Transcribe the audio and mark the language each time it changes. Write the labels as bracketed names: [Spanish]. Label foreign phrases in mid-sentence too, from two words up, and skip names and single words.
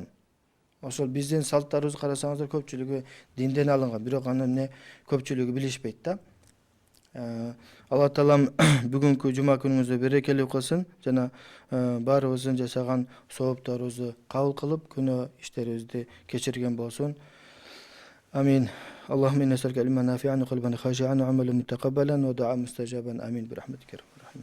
[Kyrgyz] Ошол биздин салттарыбызды карасаңыздар көпчүлүгү динден алынган, бирок аны көпчүлүгү билишпейт да. Алла таалам бүгүнкү жума күнүңүздү берекелүү кылсын жана баарыбыздын жасаган соопторубузду кабыл кылып, күнөө иштерибизди кечирген болсун. [Arabic] آمين اللهم إنا نسألك علما نافعا و قلبا خاشعا وعملا متقبلا ودعاء مستجابا آمين برحمتك.